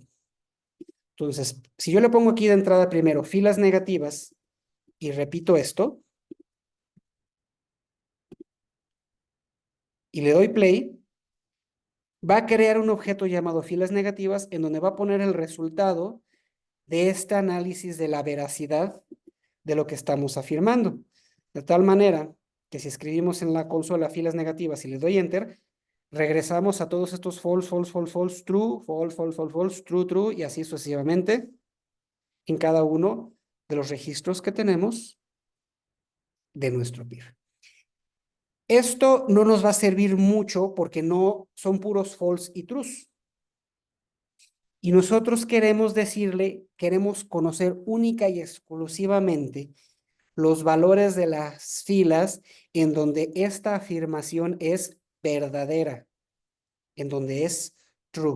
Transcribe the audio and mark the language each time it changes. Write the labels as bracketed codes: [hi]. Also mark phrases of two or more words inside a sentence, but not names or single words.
[es] Entonces, si yo le pongo aquí de entrada primero filas negativas y repito esto, y le doy play, va a crear un objeto llamado filas negativas en donde va a poner el resultado de este análisis de la veracidad de lo que estamos afirmando. De tal manera que si escribimos en la consola filas negativas y le doy enter, regresamos a todos estos [en] false, false, false, false, true, false, false, false, false, true, true, [es] y así sucesivamente en cada uno de los registros que tenemos de nuestro PIB. Esto no nos va a servir mucho porque no son puros false y trues. Y nosotros queremos decirle, queremos conocer única y exclusivamente los valores de las filas en donde esta afirmación es verdadera, en donde es true.